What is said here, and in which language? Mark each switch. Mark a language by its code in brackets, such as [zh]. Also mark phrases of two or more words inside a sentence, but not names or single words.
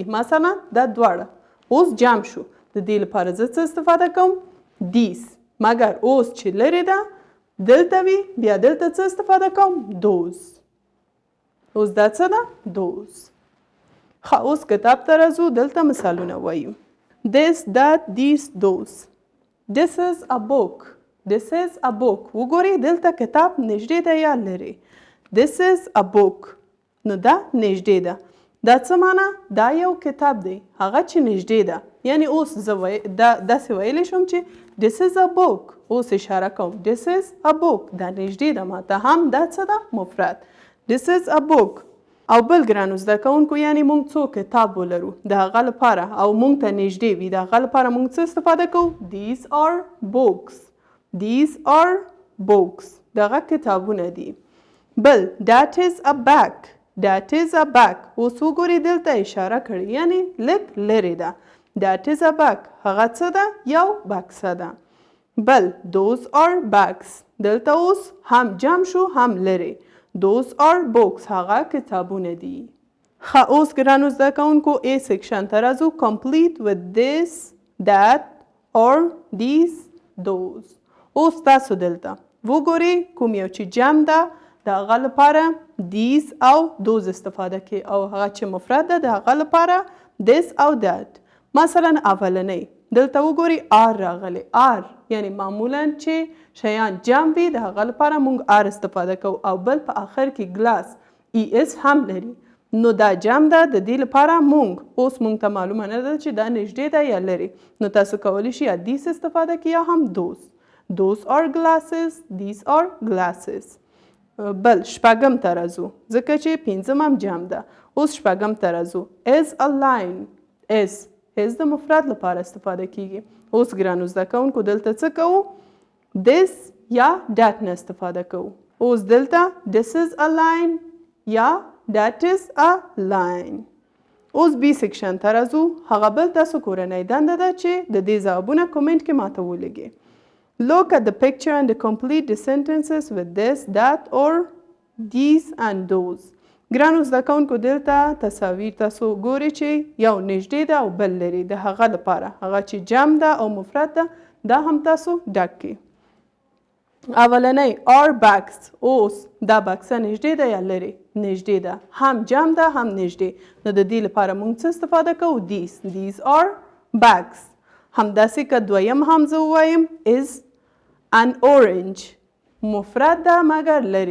[ps] مثلا دا دواړه اوس جمع شو. د دې لپاره زه څه استفاده کوم؟ [en] these. [ps] مګر اوس چې لرې ده دلته وي بیا دلته څه استفاده کوم؟ those. اوس دا څه ده؟ those. ښه اوس کتاب ته راځو. دلته مثالونه وایو. [en] this، that، these، those. this is a book. this is a book. [ps] وګورئ دلته کتاب نږدې ده یا لرې؟ [en] this is a book. [ps] نو دا نږدې ده. دا څه معنی؟ دا یو کتاب دی هغه چې نږدې ده. یعنی اوس زه داسې ویلی شم چې [en] this is a book. [ps] اوس اشاره کوم [en] this is a book. [ps] دا نږدې ده ماته. هم دا څه ده؟ مفرد. [en] this is a book. [ps] او بل ګرانو زده کوونکو یعنی موږ څو کتاب ولرو د هغه لپاره او موږ ته نږدې وي د هغه لپاره موږ څه استفاده کوو؟ [en] these are books. these are books. [ps] دغه کتابونه دي. بل [en] that is a bag. that is a bag. [ps] اوس وګورئ دلته اشاره کړې یعنی لږ لرې ده. [en] that is a bag. [ps] هغه څه ده؟ یو بکسه ده. [en] بل those are bags. [ps] دلته اوس هم جمع شو هم لرې. [en] those are books. [ps] هغه کتابونه دي. اوس ګرانو زده کوونکو A سیکشن ته راځو. [en] complete with this, that or these, those. [ps] اوس تاسو دلته وګورئ کوم یو چې جمع ده د هغه لپاره these او those استفاده کوي او هغه چې مفرد ده د هغه لپاره this او that. مثلا اولنۍ دلته وګورئ r راغلی. r یعنی معمولا چې شیان جمع وي د هغه لپاره موږ r استفاده کوو او بل په آخر کې ګلاس es هم لري. نو دا جمع ده د دې لپاره موږ اوس موږ ته معلومه نه ده چې دا نږدې ده یا لري. نو تاسو کولی شئ یا these استفاده کړئ یا هم those. [en] those are glasses. these are glasses. [ps] بل شپږم ته راځو ځکه چې پنځم هم جمع ده. اوس شپږم ته راځو. [en] is a line. [ps] is د مفرد لپاره استفاده کیږي. اوس ګرانو زده کوونکو دلته څه کوو؟ this یا that نه استفاده کوو. اوس دلته [en] this is a line [ps] یا [en] that is a line. [ps] اوس B سیکشن ته راځو. هغه بل تاسو کورنۍ دنده ده چې د دې ځوابونه کومنټ کې ماته ولیږئ. [en] Look at the picture and complete the sentences with this, that or these and those. [ps] ګرانو زده کوونکو دلته تصاویر تاسو ګورئ چې یو نږدې ده او بل لري د هغه لپاره هغه چې جمع ده او مفرد ده دا هم تاسو ډک کړئ. [en] اولنۍ are bags. [ps] اوس دا بکسه نږدې ده یا لري؟ نږدې ده. هم جمع ده هم نږدې. نو د دې لپاره موږ څه استفاده کوو؟ [en] these. these are bags. [ps] همداسې که دویم هم زه ووایم [en] is an orange. [ps] مفرد ده مګر لري.